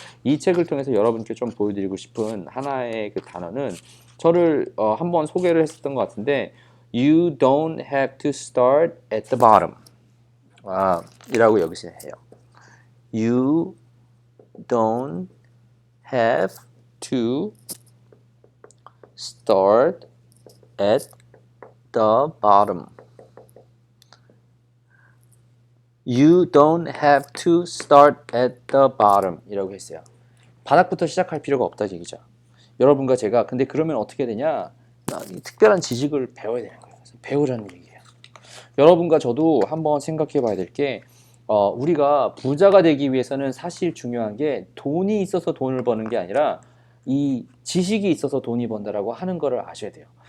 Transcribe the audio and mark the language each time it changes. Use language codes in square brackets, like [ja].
[ko] 이 책을 통해서 여러분께 좀 보여드리고 싶은 하나의 그 단어는 저를 한번 소개를 했었던 것 같은데 [en] You don't have to start at the bottom. [ko] 이라고 여기서 해요. [en] You don't have to start at the bottom. You don't have to start at the bottom [ko] 이라고 했어요. 바닥부터 시작할 필요가 없다는 얘기죠. 여러분과 제가 근데 그러면 어떻게 되냐? 특별한 지식을 배워야 되는 거예요. 그래서 배우라는 얘기예요. 여러분과 저도 한번 생각해 봐야 될 게 우리가 부자가 되기 위해서는 사실 중요한 게 돈이 있어서 돈을 버는 게 아니라 이 지식이 있어서 돈이 번다라고 하는 거를 아셔야 돼요.